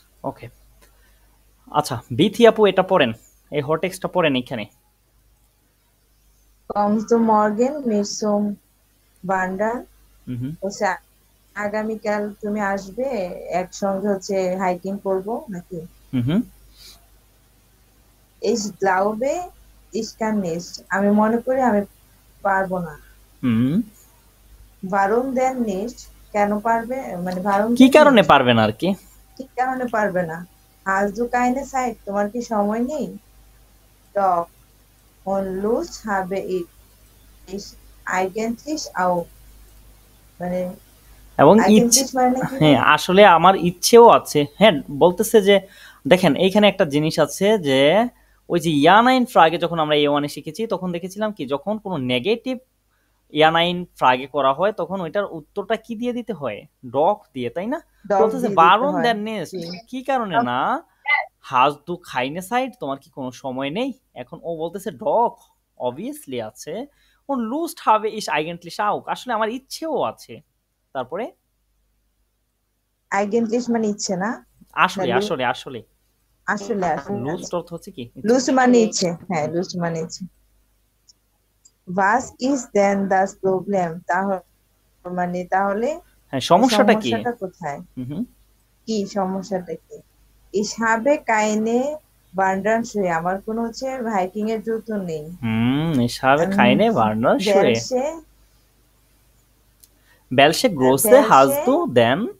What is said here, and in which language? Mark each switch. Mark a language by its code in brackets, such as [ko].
[bn] ওকে, আচ্ছা বিথি আপু এটা পড়েন, এই হট টেক্সটটা পড়েন এখানে। [de] Kommst du morgen mit zum Wandern? [bn] হচ্ছে আগামীকাল তুমি আসবে, একসঙ্গে হচ্ছে হাইকিং করব নাকি? [de] Ich glaube, ich kann nicht. [bn] আমি মনে করি আমি পারবো না। [de] Warum denn nicht? [bn] কেন পারবে, মানে [de] warum [bn] কি কারণে পারবে না আর কি? কি কারণে পারবে না? [de] Hast du keine Zeit? [bn] তোমার কি সময় নেই? [de] Doch. Und Lust habe ich eigentlich auch. [bn] মানে এবং হ্যাঁ, আসলে আমার ইচ্ছেও আছে। হ্যাঁ, বলতেছে যে দেখেন এইখানে একটা জিনিস আছে, যে ওই যে ইয়ানাইন ফ্রাগে যখন আমরা A1 শিখেছি তখন দেখেছিলাম কি, যখন কোনো নেগেটিভ ইয়ানাইন ফ্রাগে করা হয় তখন ওইটার উত্তরটা কি দিয়ে দিতে হয়, ডক দিয়ে, তাই না? বলতেছে [de] বারণ দেন নেস্ট, [bn] কি কারণে না, [de] হাজ দু খাইনে সাইড, [bn] তোমার কি কোনো সময় নেই? এখন ও বলতেছে ডক অবভিয়াসলি আছে, [de] ও লুস্ট হবে ইস আইগেন্টলিশ আউক, [bn] আসলে আমার ইচ্ছেও আছে। তারপরে আইগেন্টলিশ মানে ইচ্ছে না, আসলে আসলে আসলে আসলে লুস্ট অর্থ হচ্ছে কি, লুস্ট মানে ইচ্ছে। হ্যাঁ, লুস্ট মানে ইচ্ছে। [de] Was ist denn das Problem? [bn] মানে তাহলে হ্যাঁ, সমস্যাটা কি, সমস্যাটা কোথায়? কি সমস্যাটা কি? [de] Ich habe keine Wanderschuhe, [bn] আমার কোনো হচ্ছে হাইকিং এর জুতো নেই। [de] Ich habe keine Wanderschuhe. Welche Größe hast du denn?